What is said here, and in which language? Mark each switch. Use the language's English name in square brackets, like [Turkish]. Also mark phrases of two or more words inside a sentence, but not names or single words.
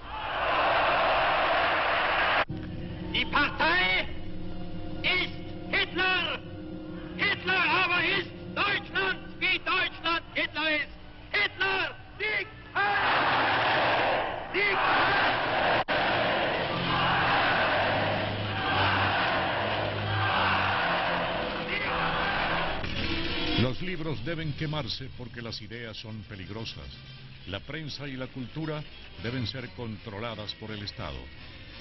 [German] Die Partei ist Hitler. Hitler aber ist Deutschland, wie Deutschland Hitler ist. Hitler siegt! [Spanish] Los libros deben quemarse porque las ideas son peligrosas. La prensa y la cultura deben ser controladas por el Estado.